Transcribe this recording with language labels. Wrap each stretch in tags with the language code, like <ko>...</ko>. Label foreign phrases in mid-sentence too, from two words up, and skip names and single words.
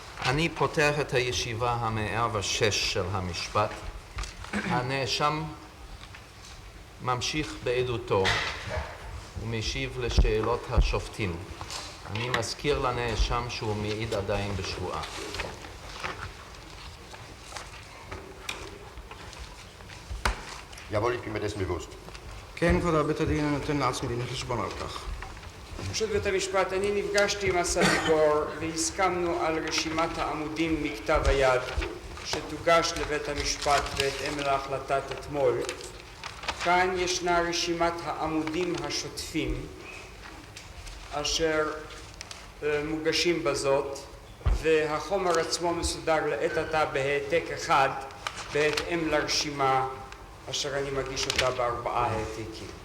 <he>אני פותח את הישיבה ה-106 של המשפט. הנאשם ממשיך בעדותו ומשיב לשאלות השופטים. אני מזכיר לנאשם שהוא מעיד עדיין בשבועה.</he> <de>Jawohl, ich bin mir dessen bewusst.</de> <he>כן, כבוד בית הדין, אני נותן לעצמי דין חשבון על כך. פשוט בית המשפט, אני נפגשתי עם הסניגור והסכמנו על רשימת העמודים מכתב היד שתוגש לבית המשפט בהתאם להחלטת אתמול. כאן ישנה רשימת העמודים השוטפים אשר מוגשים בזאת, והחומר עצמו מסודר לעת עתה בהעתק אחד בהתאם לרשימה אשר אני מגיש אותה ב4 העתקים.</he>